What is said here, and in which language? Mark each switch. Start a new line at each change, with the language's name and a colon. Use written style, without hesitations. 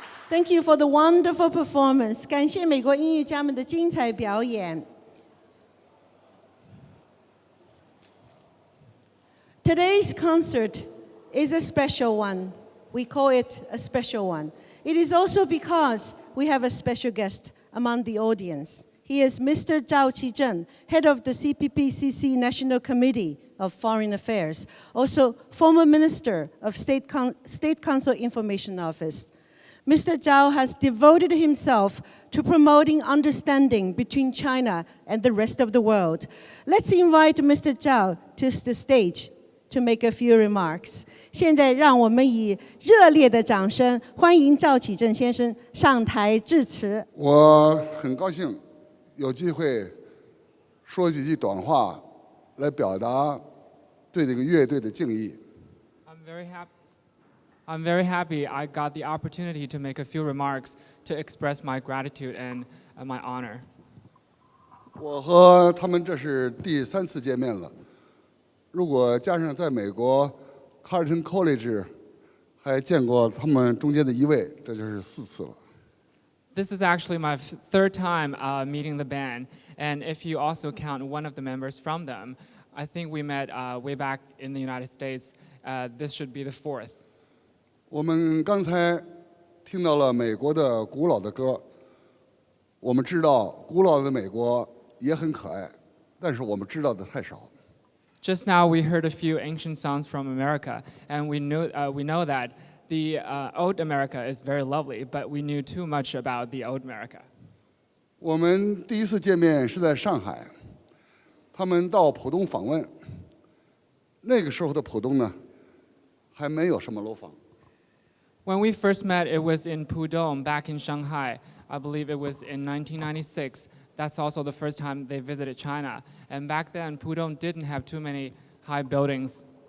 English: Thank you for the wonderful performance.
Chinese: 感谢美国音乐家们的精彩表演。
English: Today's concert is a special one. We call it a special one. It is also because we have a special guest among the audience. He is Mr. Zhao Qizheng, head of the CPPCC National Committee of Foreign Affairs, also former Minister of State Council Information Office. Mr. Zhao has devoted himself to promoting understanding between China and the rest of the world. Let's invite Mr. Zhao to the stage to make a few remarks.
Chinese: 现在让我们以热烈的掌声欢迎赵启正先生上台致辞。我很高兴有机会说几句短话，来表达对这个乐队的敬意。
English: I'm very happy I got the opportunity to make a few remarks to express my gratitude and my honor.
Chinese: 我和他们这是第3次见面了，如果加上在美国 Carleton College 还见过他们中间的一位，这就是4次了。
English: This is actually my third time meeting the band, and if you also count one of the members from them, I think we met way back in the United States. This should be the 4th.
Chinese: 我们刚才听到了美国的古老的歌，我们知道古老的美国也很可爱，但是我们知道的太少。
English: Just now we heard a few ancient songs from America, and we know that the old America is very lovely, but we knew too much about the old America.
Chinese: 我们第1次见面是在上海，他们到浦东访问，那个时候的浦东呢，还没有什么楼房。
English: When we first met, it was in Pudong, back in Shanghai. I believe it was in 1996. That's also the first time they visited China. And back then, Pudong didn't have too many high buildings.